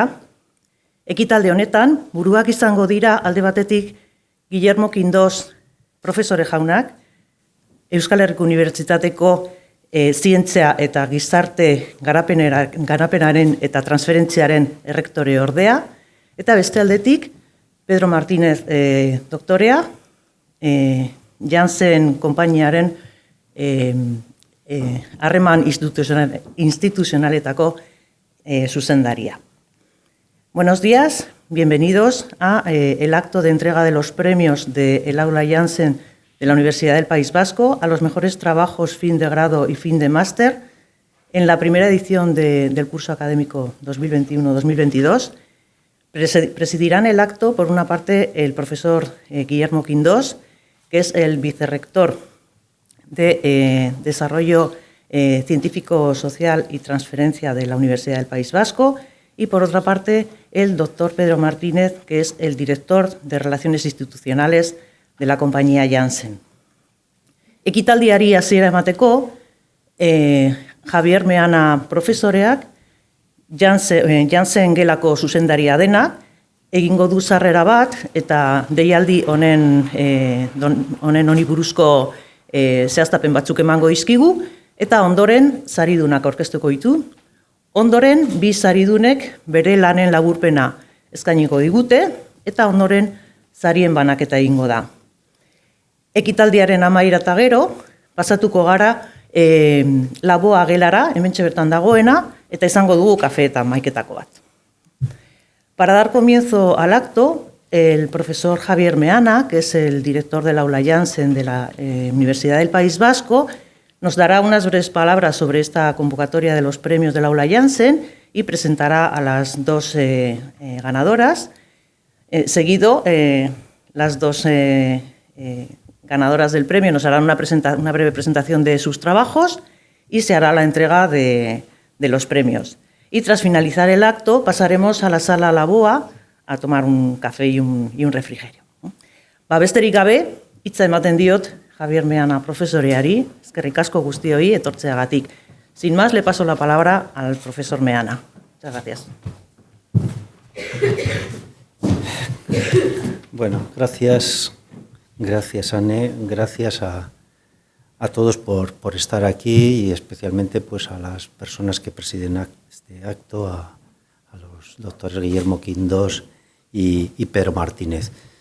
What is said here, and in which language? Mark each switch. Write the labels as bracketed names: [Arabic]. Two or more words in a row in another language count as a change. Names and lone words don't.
[Basque] Ekitalde honetan, buruak izango dira alde batetik Guillermo Quindos profesore jaunak, Euskal Herriko Unibertsitateko zientzia eta gizarte garapenaren eta transferentziaren errektore ordea, eta beste aldetik, Pedro Martínez doktorea, Jansen konpainiaren harreman instituzionaletako zuzendaria. [Spanish] Buenos días, bienvenidos a el acto de entrega de los premios del Aula Jansen de la Universidad del País Vasco a los mejores trabajos fin de grado y fin de máster en la primera edición del curso académico 2021-2022. Presidirán el acto, por una parte, el profesor Guillermo Quindos, que es el vicerrector de Desarrollo Científico, Social y Transferencia de la Universidad del País Vasco, y por otra parte, el doctor Pedro Martínez, que es el director de Relaciones Institucionales de la compañía Jansen. [Basque] Ekitaldiari hasiera emateko, Javier Meana profesoreak, Jansen gelako zuzendaria dena, egingo du sarrera bat, eta deialdi honen honi buruzko zehaztapen batzuk emango dizkigu, eta ondoren saridunak aurkeztuko ditu. Ondoren, bi saridunek bere lanen laburpena eskainiko digute, eta ondoren sarien banaketa egingo da. Ekitaldiaren amaiera eta gero, pasatuko gara Laboa gelara, hementxe bertan dagoena, eta izango dugu kafe eta maiketako bat. [Spanish] Para dar comienzo al acto, el profesor Javier Meana, que es el director del Aula Jansen de la Universidad del País Vasco, nos dará unas breves palabras sobre esta convocatoria de los premios del Aula Jansen y presentará a las dos ganadoras. Seguido, las dos ganadoras del premio nos harán una breve presentación de sus trabajos y se hará la entrega de los premios. Y tras finalizar el acto pasaremos a la sala Laboa a tomar un café y un refrigerio. [Basque] Besterik gabe, hitza ematen diot Javier Meana profesoreari, eskerrik asko guztioi etortzeagatik. [Spanish] Sin más, le paso la palabra al profesor Meana. Muchas gracias. Bueno, gracias Anne, gracias a todos por estar aquí y especialmente pues a las personas que presiden este acto, a los doctores Guillermo Quindos y Pedro Martínez.